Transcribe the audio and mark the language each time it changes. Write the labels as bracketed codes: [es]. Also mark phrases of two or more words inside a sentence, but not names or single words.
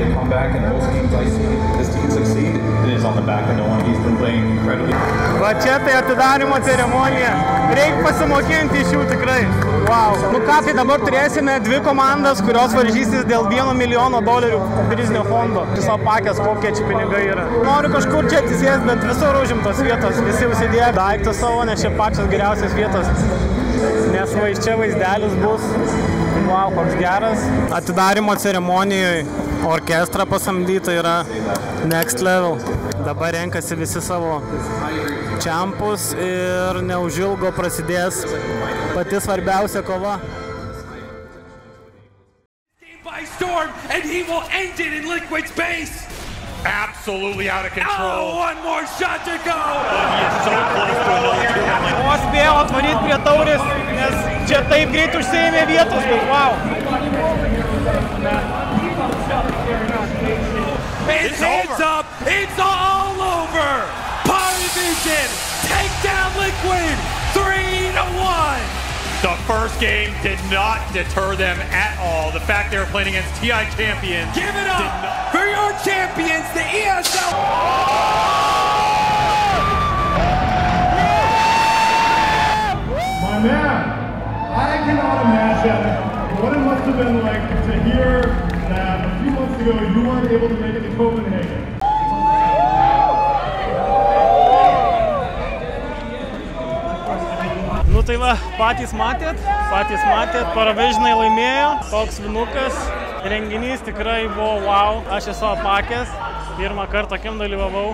[en] back, and most games I see this team succeed, it is on the back of Noah. He's been playing incredibly. [lt] Va čia tai atidarimo ceremonija. Reikia pasimokinti iš jų tikrai. Wow. Nu ką, tai dabar turėsime dvi komandas, kurios varžysis dėl $1 milijono prizinio fondo. Viso pakės, kokie čia pinigai yra. Noriu kažkur čia atsisėsti, bet visur užimtos vietos. Visi užsidėjo daiktus savo, nes čia pačios geriausios vietos. Nes va iš čia vaizdelis bus. Wow, koks geras. Atidarimo ceremonijoje orkestrą pasamdyta yra [en] next level. [lt] Dabar renkasi visi savo čempus ir neužilgo prasidės pati svarbiausia kova. [en] By storm, and he will end it in Liquid's base. Absolutely out of control. Oh, one more shot to go. He is so close to another 2. [lt] O spėjo atvaryti prie taurės, nes čia taip greit užsiėmė vietos. [en] Wow. His hands up. It's all over. Polyvision take down Liquid 3-1. The first game did not deter them at all. The fact they were playing against TI champions. Give it up for your champions, the ESL. My man, I cannot imagine what it must have been like to hear that a few months ago you weren't able to make it to Copenhagen. [lt] Nu tai va, patys matėt, Paravisionai laimėjo, toks vinukas, renginys tikrai buvo wow, aš esu apakęs, pirmą kartą tokiam dalyvavau.